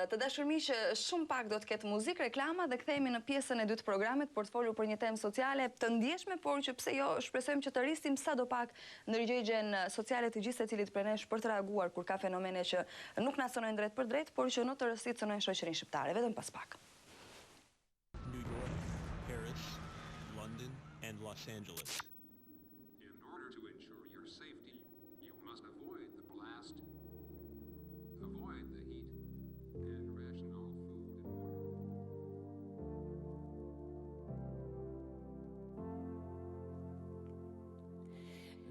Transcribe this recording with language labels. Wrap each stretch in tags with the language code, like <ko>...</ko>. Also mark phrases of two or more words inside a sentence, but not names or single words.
<sq>Të dashur miq, shumë pak do të ketë muzikë, reklama dhe kthehemi në pjesën e dytë të programit për të folur për një temë sociale të ndjeshme, por që pse jo, shpresojmë që të rrisim sadopak ndërgjegjen sociale të gjithë secilit prej nesh për të reaguar kur ka fenomene që nuk na cënojnë drejt për drejt, por që në të rëndësi cënojnë shoqërinë shqiptare. Vetëm pas pak.</sq> <en>New York, Paris, London, and Los Angeles. In order to ensure your safety, you must avoid the blast, avoid the heat, and ration all food and water.</en>